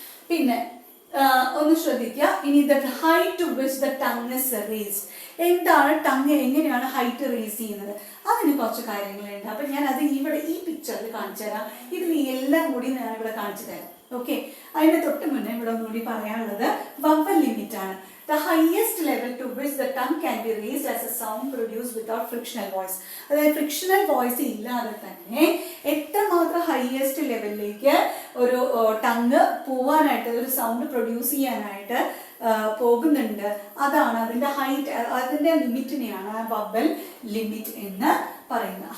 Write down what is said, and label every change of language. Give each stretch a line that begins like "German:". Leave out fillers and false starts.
Malayalam: പിന്നെ ഒന്ന് ശ്രദ്ധിക്കുക. ഇനി
English: The height to which the tongue is raised.
Malayalam: എന്താണ് ടങ്, എങ്ങനെയാണ് ഹൈറ്റ് റേസ് ചെയ്യുന്നത്? അതിന് കുറച്ച് കാര്യങ്ങളുണ്ട്. അപ്പൊ ഞാൻ അത് ഇവിടെ ഈ പിക്ചറിൽ കാണിച്ചു തരാം. ഇതിൽ എല്ലാം കൂടി ഞാൻ ഇവിടെ കാണിച്ചു തരാം. ഓക്കെ. അതിന് തൊട്ട് മുന്നേ ഇവിടെ ഒന്നുകൂടി പറയാനുള്ളത് വവൽ ലിമിറ്റ് ആണ്.
English: The highest level to which the tongue can be raised as a sound produced without frictional voice.
Malayalam: അതായത് ഫ്രിക്ഷണൽ വോയിസ് ഇല്ലാതെ തന്നെ എത്രമാത്രം ഹയസ്റ്റ് ലെവലിലേക്ക് ഒരു ടങ് പോവാനായിട്ട്, ഒരു സൗണ്ട് പ്രൊഡ്യൂസ് ചെയ്യാനായിട്ട് പോകുന്നുണ്ട്, അതാണ് അതിന്റെ ഹൈറ്റ്, അതിന്റെ ലിമിറ്റിനെയാണ് വവൽ ലിമിറ്റ് എന്ന് പറയുന്നത്.